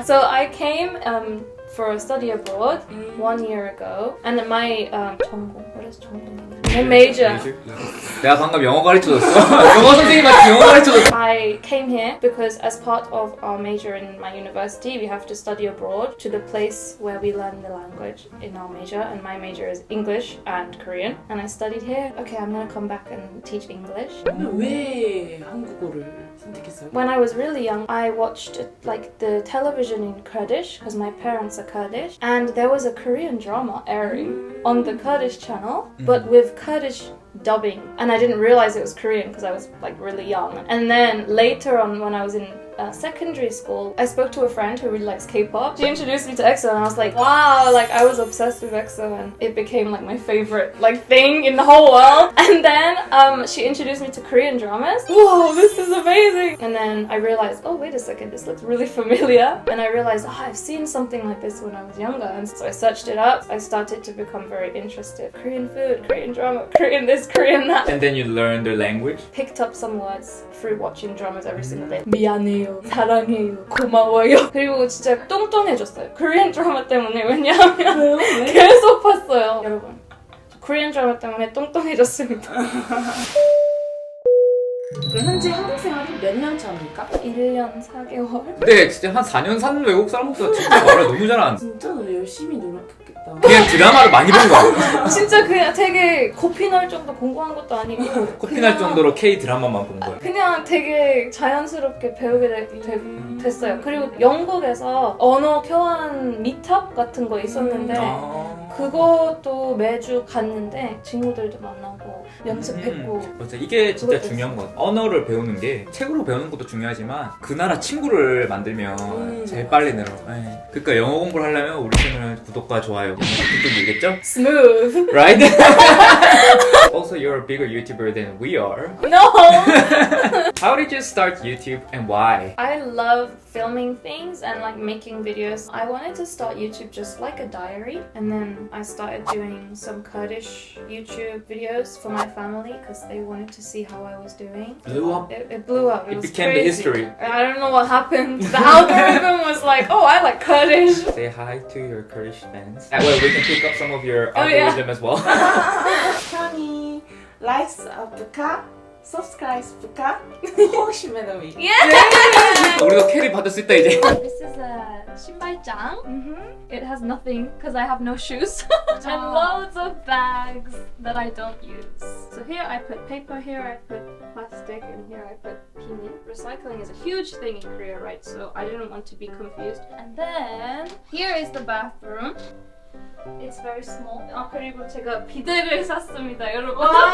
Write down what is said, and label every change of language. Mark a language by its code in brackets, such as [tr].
[en] So I came for a study abroad 1 year ago, and then my 전공. What is 전공? My major. [ko] 내가 방금 영어 가르쳐줬어. 영어 선생님한테 영어 가르쳐줬어. [en] I came here because as part of our major in my university, we have to study abroad to the place where we learn the language in our major, and my major is English and Korean, and I studied here. Okay, I'm gonna come back and teach English. [ko] 근데 왜 한국어를 선택했어요? [en] When I was really young, I watched like the television in Kurdish because my parents are Kurdish, and there was a Korean drama airing on the Kurdish channel, but with Kurdish dubbing, and I didn't realize it was Korean because I was like really young. And then later on, when I was in secondary school, I spoke to a friend who really likes K-pop. She introduced me to EXO, and I was like, wow, like I was obsessed with EXO, and it became like my favorite like thing in the whole world. And then she introduced me to Korean dramas. Whoa, this is amazing! And then I realized, oh wait a second, this looks really familiar. And I realized, I've seen something like this when I was younger. And so I searched it up. I started to become very interested. Korean food, Korean drama, Korean this, Korean that. And then you learn their language. Picked up some words through watching dramas every single day. [ko] 미안해요, 사랑해요, 고마워요. 그리고 진짜 뚱뚱해졌어요. 코리안 드라마 때문에. 왜냐하면 왜요? 계속 봤어요. 여러분, 코리안 드라마 때문에 뚱뚱해졌습니다. 그럼 현재 한국 생활이 몇 년 차입니까? 1년 4개월? 근데 진짜 한 4년 산 외국 사람보다 진짜 말을 너무 잘하는. 진짜 열심히 노력했겠다. 그냥 드라마를 많이 본 거야. 진짜 그냥 되게 코피 날 정도 공부한 것도 아니고 코피 날 정도로 K 드라마만 본 거야. 그냥 되게 자연스럽게 배우게 됐어요. 그리고 영국에서 언어 교환 미트업 같은 거 있었는데 그것도 매주 갔는데 친구들도 만나고 연습했고. 맞아, 이게 진짜 그것도 중요한 것 같아. 언어를 배우는 게 책으로 배우는 것도 중요하지만 그 나라 친구를 만들면 제일 빨리 늘어. 그러니까 영어 공부를 하려면 우리 채널 구독과 좋아요 뚝뚝 누르겠죠? [en] Smooth. Right? Also, you're a bigger YouTuber than we are. No. How did you start YouTube and why? I love filming things and like making videos. I wanted to start YouTube just like a diary, and then I started doing some Kurdish YouTube videos for my family because they wanted to see how I was doing. Blew up? It blew up. It was became crazy. the history. I don't know what happened. The algorithm was like, oh, I like Kurdish. Say hi to your Kurdish fans. That way we can pick up some of your Oh, yeah. algorithm as well. [ko] 형이 [en] likes [ko] 부카, [en] subscribes [ko] 부카, 혹시 매너미. 우리도 캐리 받았을 때 이제. [en] This is a 신발장. It has nothing because I have no shoes and loads of bags that I don't use. So here I put paper, here I put plastic, and here I put pini. Recycling is a huge thing in Korea, right? So I didn't want to be confused. And then here is the bathroom. It's very small. [ko] 그리고 제가 비데를 샀습니다, 여러분.